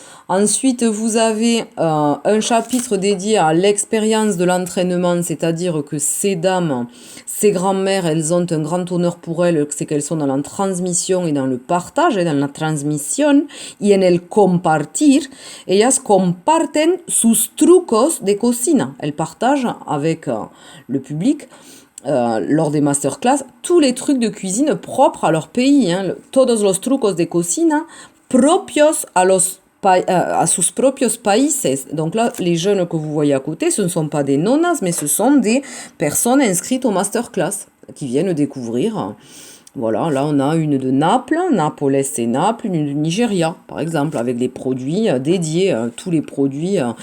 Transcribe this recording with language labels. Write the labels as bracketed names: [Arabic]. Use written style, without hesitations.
[French] Ensuite, vous avez un chapitre dédié à l'expérience de l'entraînement, c'est-à-dire que ces dames, ces grand-mères, elles ont un grand honneur pour elles, c'est qu'elles sont dans la transmission et dans le partage, et dans la transmission, [Spanish] y en el compartir. Ellas comparten sus trucos de cocina. [French] Elles partagent avec le public lors des masterclass, tous les trucs de cuisine propres à leur pays. Hein. [Spanish] Todos los trucos de cocina propios a sus propios países. [French] Donc là, les jeunes que vous voyez à côté, ce ne sont pas des nonas, mais ce sont des personnes inscrites au masterclass qui viennent découvrir. Voilà, là on a une de Naples, Napoles c'est Naples, une de Nigeria par exemple, avec des produits dédiés, tous les produits.